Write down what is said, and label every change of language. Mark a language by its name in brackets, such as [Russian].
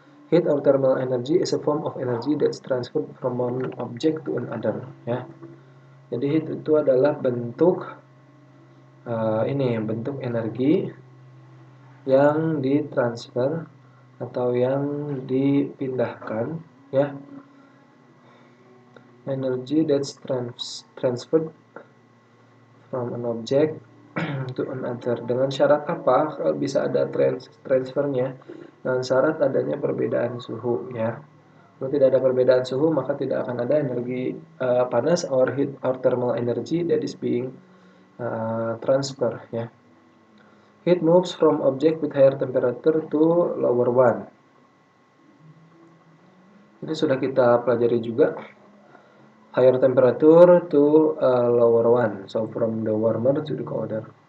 [English] Heat or thermal energy is a form of energy that's transferred from one object to another. [Indonesian] Ya. Jadi heat itu adalah bentuk bentuk energi yang ditransfer atau yang dipindahkan, ya. [English] Energy that's transferred from an object to another. [Indonesian] Dengan syarat apa? Kalau bisa ada transfernya, dengan syarat adanya perbedaan suhu, ya. Kalau tidak ada perbedaan suhu, maka tidak akan ada energi panas [English] or heat or thermal energy that is being transfer, [Indonesian] ya. [English] Heat moves from object with higher temperature to lower one. [Indonesian] Ini sudah kita pelajari juga. [English] Higher temperature to lower one. So from the warmer to the colder.